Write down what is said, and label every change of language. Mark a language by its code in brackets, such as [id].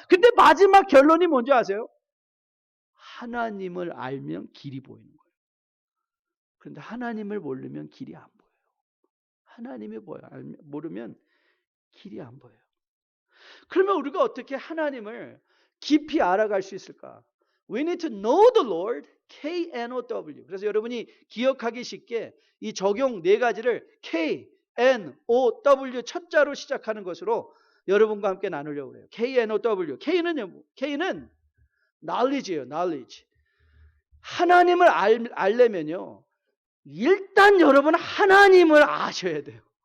[ko] 근데 마지막 결론이 뭔지 아세요? 하나님을 알면 길이 보이는 거예요. 그런데 하나님을 모르면 길이 안 보여요. 하나님을 모르면 길이 안 보여요. 그러면 우리가 어떻게 하나님을 깊이 알아갈 수 있을까? [en] We need to know the Lord, K-N-O-W. [ko] 그래서 여러분이 기억하기 쉽게 이 적용 네 가지를 K-N-O-W 첫 자로 시작하는 것으로 여러분과 함께 나누려고 해요. K-N-O-W. K는 knowledge예요. [en] knowledge. [ko] 하나님을 알려면요, 일단 여러분 하나님을 아셔야 돼요.